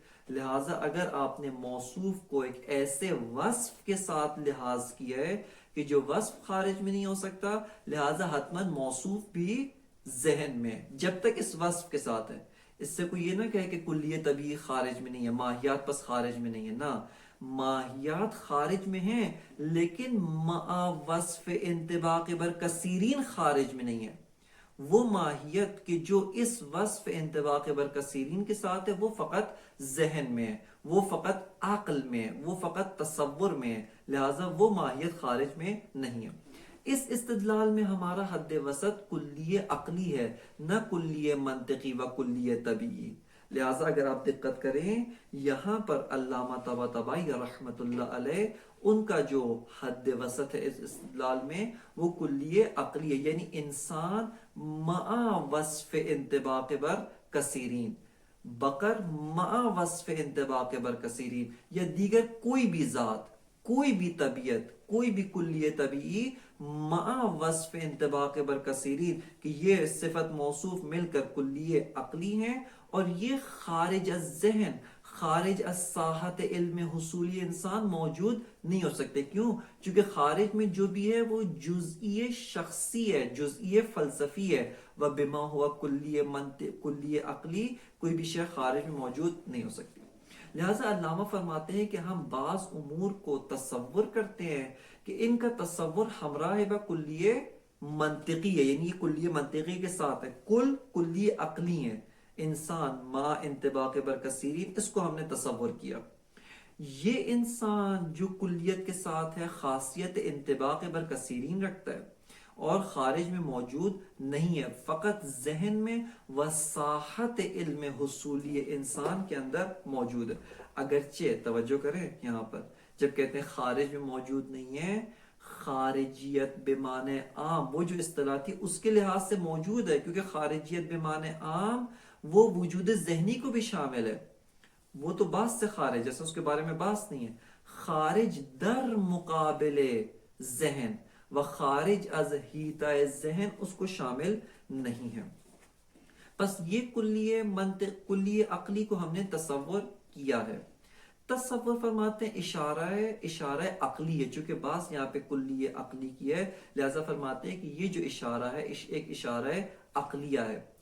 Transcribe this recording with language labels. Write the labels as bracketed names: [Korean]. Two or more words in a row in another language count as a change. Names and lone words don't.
[Urdu] لہٰذا اگر آپ نے موصوف کو ایک ایسے وصف کے ساتھ لحاظ کیا ہے کہ جو وصف خارج میں نہیں ہو سکتا، لہٰذا حتماً موصوف بھی ذہن میں جب تک اس وصف کے ساتھ ہے. اس سے کوئی یہ نہ کہے کہ کلیہ طبیعی خارج میں نہیں ہے، ماہیات پس خارج میں نہیں ہے. نہ، ماہیات خارج میں ہیں لیکن مع وصف انطباق برکثیرین خارج میں نہیں ہے. وہ ماہیت کہ جو اس وصف انطباق برکثیرین کے ساتھ ہے وہ فقط ذہن میں ہے، وہ فقط عقل میں ہے، وہ فقط تصور میں ہے. لہٰذا وہ ماہیت خارج میں نہیں ہے. اس استدلال میں ہمارا حد وسط کلیہ عقلی ہے، نہ کلیہ منطقی و کلیہ طبیعی. لہٰذا اگر آپ دقت کریں یہاں پر علامہ طباطبائی رحمۃ اللہ علیہ ان کا جو حد وسط ہے اس استدلال میں وہ کلیہ عقلی ہے، یعنی انسان مع وصف انطباق بر کثیرین، بقر مع وصف انطباق بر کثیرین، یا دیگر کوئی بھی ذات، کوئی بھی طبیعت، کوئی بھی کلیہ طبیعی مع وصف انطباق بر کثیرین، کہ یہ صفت موصوف مل کر کلیہ عقلی ہیں اور یہ خارج از ذہن، خارج از ساحت علم حصولی انسان موجود نہیں ہو سکتے. کیوں؟ چونکہ خارج میں جو بھی ہے وہ جزئی شخصی ہے، جزئی فلسفی ہے. [Arabic] وَبِمَا هُوَ [Urdu] کلیہ عقلی، کوئی بھی شے خارج میں موجود نہیں ہو سکتی. لہٰذا علامہ فرماتے ہیں کہ ہم بعض امور کو تصور کرتے ہیں کہ ان کا تصور ہمراہ با کلیہ منطقی ہے، یعنی یہ کلیہ منطقی کے ساتھ ہے. کلیہ عقلی ہے. انسان مع انطباق برکثیرین، اس کو ہم نے تصور کیا. یہ انسان جو کلیت کے ساتھ ہے خاصیت انطباق برکثیرین رکھتا ہے اور خارج میں موجود نہیں ہے، فقط ذہن میں وساحت علم حصولی انسان کے اندر موجود ہے. اگرچہ توجہ کریں یہاں پر جب کہتے ہیں خارج میں موجود نہیں ہے، خارجیت بمعنی عام وہ جو اصطلاح تھی اس کے لحاظ سے موجود ہے، کیونکہ خارجیت بمعنی عام وہ وجود ذہنی کو بھی شامل ہے. وہ تو باس سے خارج جیسا اس کے بارے میں باس نہیں ہے. خارج در مقابل ذہن و خارج از حیطہ ذہن اس کو شامل نہیں ہے. بس یہ کلیہ عقلی کو ہم نے تصور کیا ہے. تصور فرماتے ہیں اشارہ عقلی ہے. چونکہ باس یہاں پہ کلیہ عقلی کی ہے لہذا فرماتے ہیں کہ یہ جو اشارہ ہے ایک اشارہ عقلیہ ہے.